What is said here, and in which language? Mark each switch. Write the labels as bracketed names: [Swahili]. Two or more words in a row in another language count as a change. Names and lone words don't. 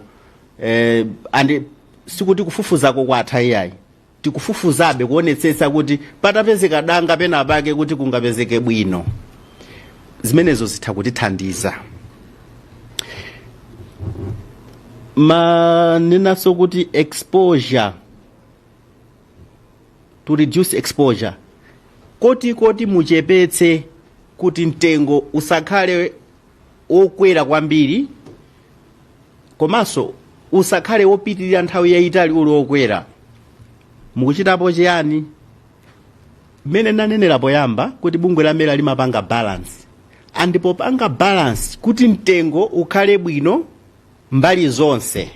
[Nyanja] Andi sikuti kufufuzako kwatha iyayi tikufufuzabe kuonetsetsa kuti patapezeka danga pena pake kuti kungapezeke bwino. Zimenezo zitha kutithandiza. Manenaso kuti [English] exposure, to reduce exposure, [Nyanja] koti muchepetse kuti mtengo usakhale okwera kwambiri komanso usakhale wopitirira nthawi yayitali uli wokwera. Mukuchitapo chiyani? Mmene nanenera poyamba kuti bungwe la Mera limapanga balance, andipo panga balance kuti mtengo ukhale bwino mbali zonse.